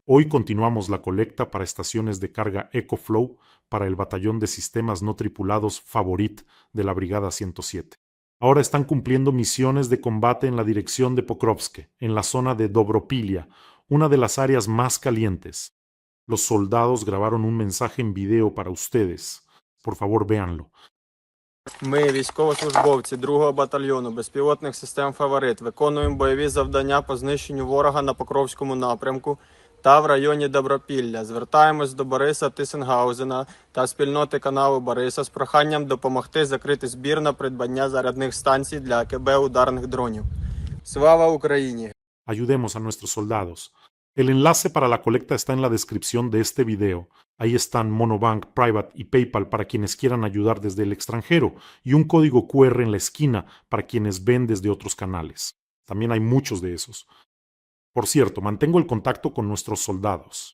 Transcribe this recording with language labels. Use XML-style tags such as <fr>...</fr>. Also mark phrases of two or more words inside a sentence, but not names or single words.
<es>Hoy continuamos la colecta para estaciones de carga EcoFlow para el batallón de sistemas no tripulados Favorit de la Brigada 107. Ahora están cumpliendo misiones de combate en la dirección de Pokrovsk, en la zona de Dobropilia, una de las áreas más calientes. Los soldados grabaron un mensaje en video para ustedes. Por favor, véanlo.</es> <uk>Ми, військовослужбовці 2-го батальйону безпілотних систем «Фаворит», виконуємо бойові завдання по знищенню ворога на Покровському напрямку та в районі Добропілля. Звертаємось до Бориса Тисенгаузена та спільноти каналу Бориса з проханням допомогти закрити збір на придбання зарядних станцій для АКБ ударних дронів. Слава Україні!</uk> <es>Ayudemos a nuestros soldados. El enlace para la colecta está en la descripción de este video. Ahí están Monobank, Private y PayPal para quienes quieran ayudar desde el extranjero y un código QR en la esquina para quienes ven desde otros canales. También hay muchos de esos. Por cierto, mantengo el contacto con nuestros soldados.</es>